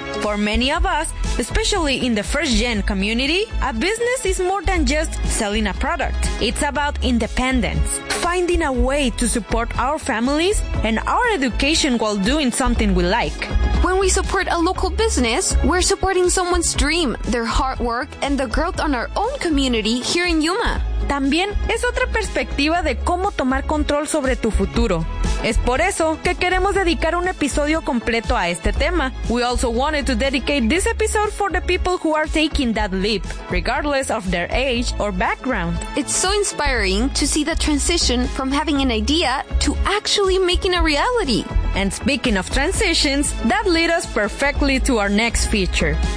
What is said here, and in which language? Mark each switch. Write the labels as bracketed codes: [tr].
[en] For many of us, especially in the first-gen community, a business is more than just selling a product. It's about independence, finding a way to support our families and our education while doing something we like. When we support a local business, we're supporting someone's dream, their hard work, and the growth on our own community here in Yuma. [es] También es otra perspectiva de cómo tomar control sobre tu futuro. Es por eso que queremos dedicar un episodio completo a este tema. [en] We also wanted to dedicate this episode for the people who are taking that leap, regardless of their age or background. It's so inspiring to see the transition from having an idea to actually making a reality. And speaking of transitions, that leads us perfectly to our next feature.